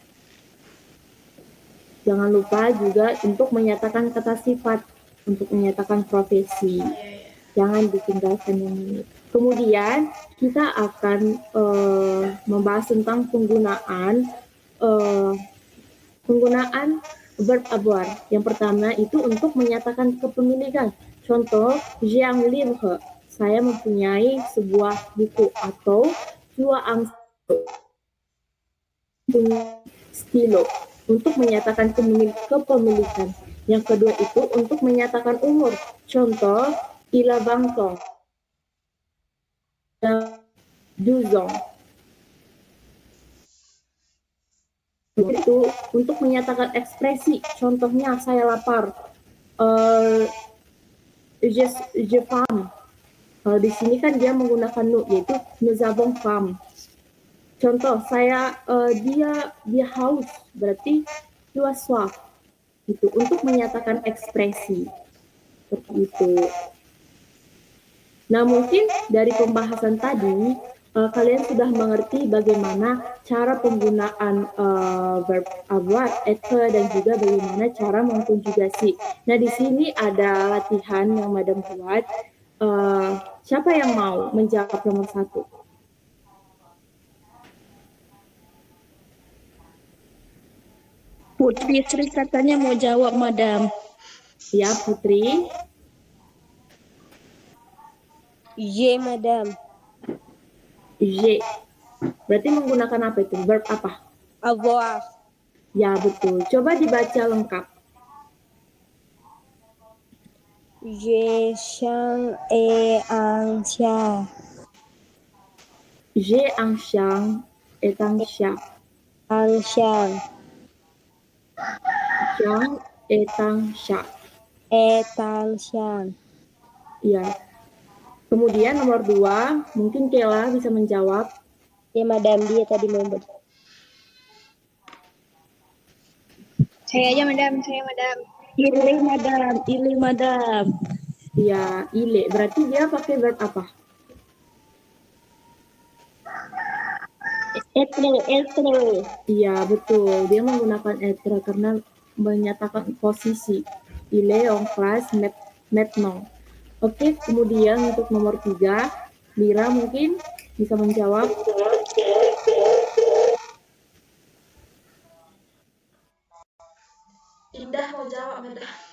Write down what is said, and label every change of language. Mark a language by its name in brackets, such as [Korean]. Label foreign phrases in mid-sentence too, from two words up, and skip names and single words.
[Indonesian] Jangan lupa juga untuk menyatakan kata sifat, untuk menyatakan profesi. Jangan ditinggalkan yang ini. Kemudian kita akan membahas tentang penggunaan verb avoir. Yang pertama itu untuk menyatakan kepemilikan. Contoh, [French] j'ai un livre. [Indonesian] Saya mempunyai sebuah buku atau [French] tu as un stylo [Indonesian] untuk menyatakan kepemilikan. Yang kedua itu untuk menyatakan umur. Contoh, [French] il a 20 ans. 12 ans. [Indonesian] Itu untuk menyatakan ekspresi. Contohnya saya lapar. [French] Je faim. [Indonesian] Kalau di sini kan dia menggunakan nu, yaitu [French] nous avons faim. [Indonesian] Contoh saya dia haus, berarti [French] tu as soif. [Indonesian] Itu untuk menyatakan ekspresi seperti itu. Nah mungkin dari pembahasan tadi kalian sudah mengerti bagaimana cara penggunaan verb avoir, être dan juga bagaimana cara mengkonjugasi. Nah di sini ada latihan yang Madam buat. Siapa yang mau menjawab nomor 1? Putri Sri katanya mau jawab, Madam. Ya, Putri. Je, Madam. Je. Berarti menggunakan apa itu? Verb apa? Avoir. Ya, betul. Coba dibaca lengkap. [French] Je chien et un chat. J'ai un chien et un chat. Un chien. Chien et un chat. Et un chien. [Indonesian] Ya. Kemudian nomor 2, mungkin Kela bisa menjawab. Ya, Madam, dia tadi mau Saya aja, Madam. Saya, Madam. Ile, Madam. Ile, Madam. Ya, ile. Berarti dia pakai verb apa? Être. Iya, betul. Dia menggunakan être karena menyatakan posisi. [French] Il est en classe maintenant. [Indonesian] Oke, kemudian untuk nomor 3, Lira mungkin bisa menjawab. Indah mau jawab, Madam.